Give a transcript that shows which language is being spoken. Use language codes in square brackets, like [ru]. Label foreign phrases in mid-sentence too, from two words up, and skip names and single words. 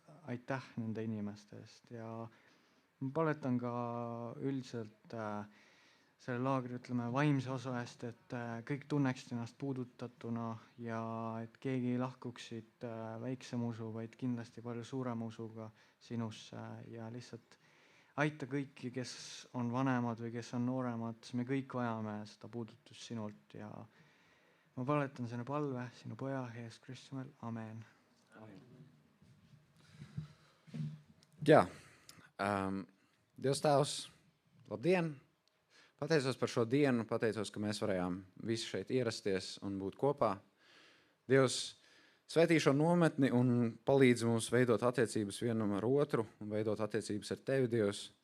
[et] aitäh nende inimeste eest ja ma paletan ka üldiselt selle laagri, ütleme, vaimse osa eest, et kõik tunneksid ennast puudutatuna ja et keegi ei lahkuksid väiksema usu, vaid kindlasti palju suurema usuga sinusse ja lihtsalt aita kõiki, kes on vanemad või kes on nooremad, me kõik vajame seda puudutust sinult ja ma paletan selle palve sinu poja Jeesus Kristuse nimel, amen. [lv] Jā, Dievs Tēvs, labdien! Pateicos par šo dienu, pateicos, ka mēs varējām visi šeit ierasties un būt kopā. Dievs, svētī šo nometni un palīdz mums veidot attiecības vienam ar otru un veidot attiecības ar tevi, Dievs.